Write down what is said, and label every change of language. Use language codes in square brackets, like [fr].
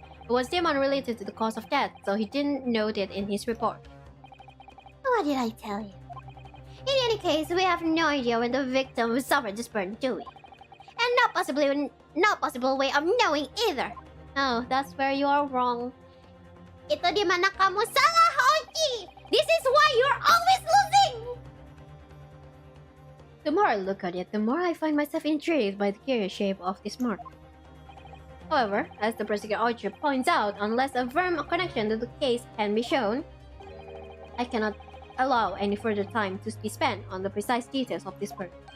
[en] It was deemed unrelated to the cause of death, so he didn't note it in his report. What did I tell you? In any case, we have no idea when the victim suffered this burn, do we? And no possible way of knowing either. No, that's where you are wrong. [id] Itu di mana kamu salah, Oji? [en] This is why you're always losing! The more I look at it, the more I find myself intrigued by the curious shape of this mark. However, as the prosecutor author points out, unless a firm connection to the case can be shown, I cannot allow any further time to be spent on the precise details of this bird.